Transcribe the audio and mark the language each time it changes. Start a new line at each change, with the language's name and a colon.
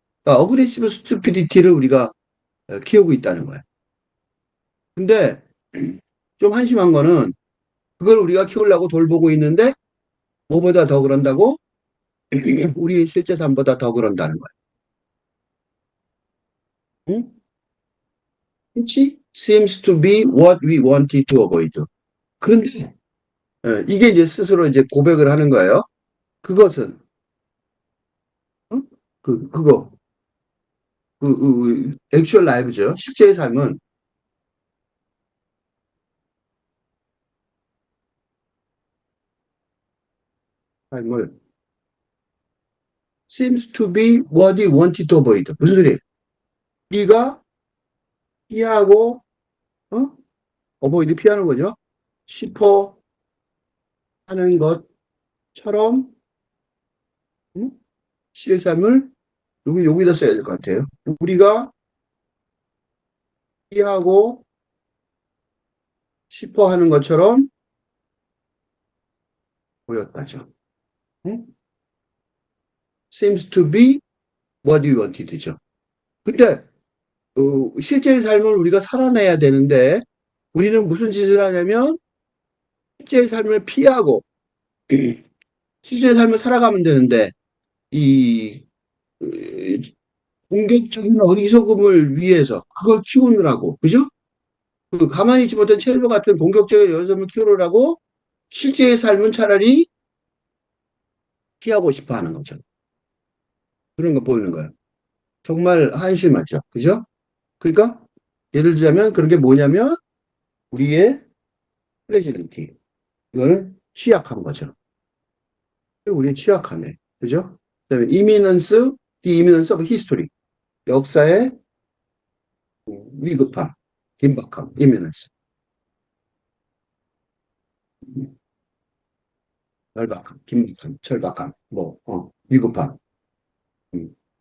Korean: 그러니까 어그레시브 스투피디티를 우리가 키우고 있다는 거예요. 근데 좀 한심한 거는 그걸 우리가 키우려고 돌보고 있는데 뭐보다 더 그런다고? 우리 실제 삶보다 더 그런다는 거예요. 응?
English: Which seems to be what we wanted to avoid.
Korean: 그런데 이게 이제 스스로 이제 고백을 하는 거예요. 그것은 응? 그거 액츄얼 라이브죠. 실제의 삶은 삶을
English: seems to be what we wanted to avoid.
Korean: 무슨 소리예요? 우리가 피하고 어? 어보이드 피하는 거죠. 싶어 하는 것처럼 응? 실의 삶을 여기다 써야 될 것 같아요. 우리가 피하고 싶어 하는 것처럼 보였다죠. 응?
English: seems to be what we wanted죠.
Korean: 근데 실제의 삶을 우리가 살아내야 되는데 우리는 무슨 짓을 하냐면 실제의 삶을 피하고 실제의 삶을 살아가면 되는데 이 어, 공격적인 어리석음을 위해서 그걸 키우느라고 그죠? 그 가만히 있지 못한 채소 같은 공격적인 어리석음을 키우느라고 실제의 삶은 차라리 피하고 싶어 하는 거죠. 그런 거 보이는 거예요. 정말 한심하죠. 그죠? 그러니까 예를 들자면 그런 게 뭐냐면 우리의 플레지빌티. 이거는 취약한 거죠. 우리의 취약함에. 그죠? 그다음에 이미넌스,
English: the imminence of history.
Korean: 역사의 위급함, 긴박함, 이미넌스. 절박함, 긴박함, 절박함, 위급함. 음.